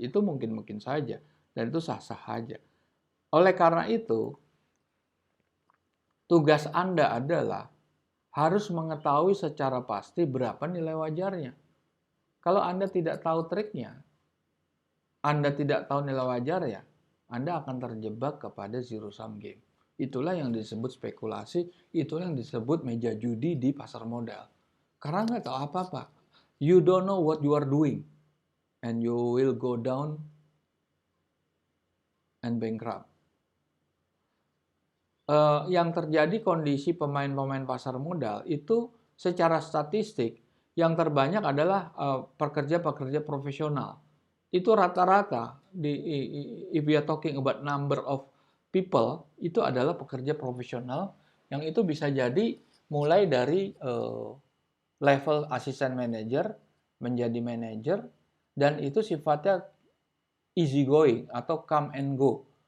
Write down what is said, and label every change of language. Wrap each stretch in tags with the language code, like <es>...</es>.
<id>Itu mungkin-mungkin saja. Dan itu sah-sah saja. Oleh karena itu, tugas Anda adalah harus mengetahui secara pasti berapa nilai wajarnya. Kalau Anda tidak tahu triknya, Anda tidak tahu nilai wajar ya, Anda akan terjebak kepada zero sum game. Itulah yang disebut spekulasi, itulah yang disebut meja judi di pasar modal. Karena nggak tahu apa-apa.</id> <en>You don't know what you are doing. And you will go down and bankrupt.</en> <id>Yang terjadi kondisi pemain-pemain pasar modal itu secara statistik yang terbanyak adalah pekerja-pekerja profesional. Itu rata-rata</id> <en>if we are talking about number of people,</en> <id>itu adalah pekerja profesional yang itu bisa jadi mulai dari level asisten manager menjadi manager, dan itu sifatnya</id> <en>easy going</en> <id>atau</id> <en>come and go.</en>